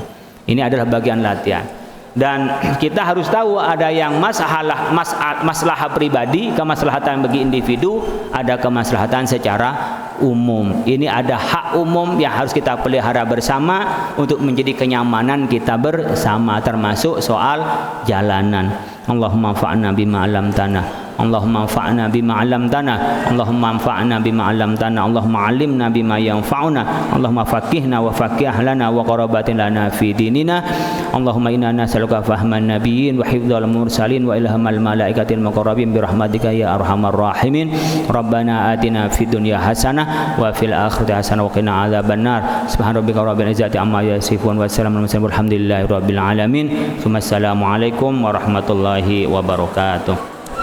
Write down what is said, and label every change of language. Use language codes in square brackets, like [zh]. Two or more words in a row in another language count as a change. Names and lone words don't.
[id] Ini adalah bagian latihan. Dan kita harus tahu ada yang masalah pribadi, kemaslahatan bagi individu, ada kemaslahatan secara umum. Ini ada hak umum yang harus kita pelihara bersama untuk menjadi kenyamanan kita bersama, termasuk soal jalanan. [ar] اللهم فعنا بما علمتنا اللهم انفعنا بما علمتنا، اللهم انفعنا بما علمتنا، اللهم علمنا بما ينفعنا، اللهم فقهنا وفقه لنا وقرابة لنا في ديننا. اللهم إنا نسألك فهم النبيين وحفظ المرسلين وإلهام الملائكة المقربين برحمتك يا أرحم الراحمين. ربنا آتنا في الدنيا حسنة وفي الآخرة حسنة وقنا عذاب النار. سبحان ربك رب العزة عما يصفون وسلام على المرسلين والحمد لله رب العالمين. السلام عليكم ورحمة الله وبركاته.